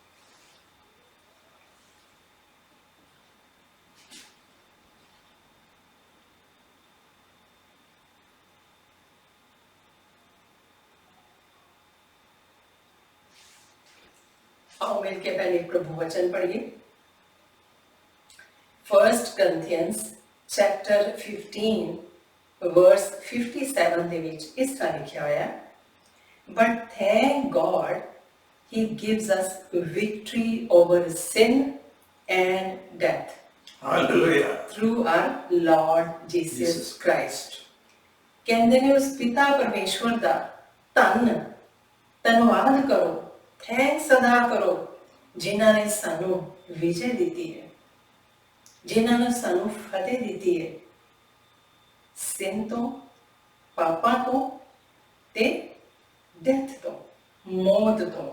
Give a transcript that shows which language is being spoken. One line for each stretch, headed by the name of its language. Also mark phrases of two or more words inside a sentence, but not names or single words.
Hindi: आओ मिलके पहले प्रभु वचन पढ़िए।
Punjabi: 1 Corinthians chapter 15 verse 57 ਦੇ ਵਿੱਚ ਇਸ ਤਰ੍ਹਾਂ ਲਿਖਿਆ ਹੋਇਆ ਹੈ,
English: but thank God he gives us victory over sin and death Hallelujah. through our Lord Jesus Jesus Christ.
Punjabi: ਕਹਿੰਦੇ ਨੇ ਉਸ ਪਿਤਾ ਪਰਮੇਸ਼ਵਰ ਦਾ ਧੰਨਵਾਦ ਕਰੋ, ਥੈਂਕਸ ਅਦਾ ਕਰੋ, ਜਿਨ੍ਹਾਂ ਨੇ ਸਾਨੂੰ ਵਿਜੇ ਦਿੱਤੀ ਹੈ, ਜਿਨ੍ਹਾਂ ਨੇ ਸਾਨੂੰ ਫਤਿਹ ਦਿੱਤੀ ਹੈ sin ਤੋਂ, ਪਾਪਾਂ ਤੋਂ ਤੇ ਡੈਥ ਤੋਂ, ਮੌਤ ਤੋਂ।